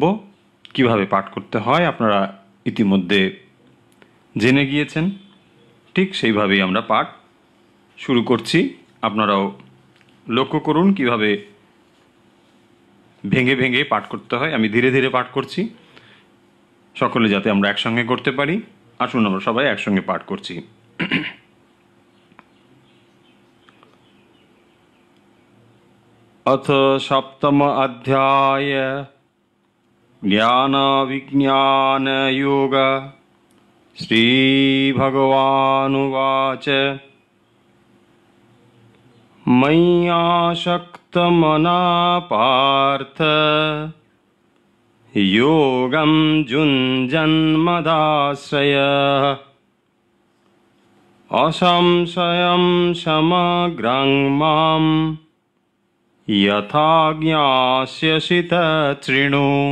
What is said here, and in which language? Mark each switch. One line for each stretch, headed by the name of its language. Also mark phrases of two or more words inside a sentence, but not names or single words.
Bangla: কিভাবে পাঠ করতে হয় আপনারা ইতিমধ্যে জেনে গিয়েছেন, ঠিক সেইভাবেই আমরা পাঠ শুরু করছি। আপনারাও লক্ষ্য করুন কিভাবে ভেঙে ভেঙে পাঠ করতে হয়। আমি ধীরে ধীরে পাঠ করছি, সকলে যাতে আমরা একসঙ্গে করতে পারি। আসুন আমরা সবাই একসঙ্গে পাঠ করছি।
Sanskrit: अथ सप्तम अध्याय ज्ञान विज्ञान योग। श्री भगवानुवाच मय्यासक्तमना पार्थ योगं युञ्जन्मदाश्रयः असंशयं समग्रं माम् यथा ज्ञास्यसि तच्छृणु।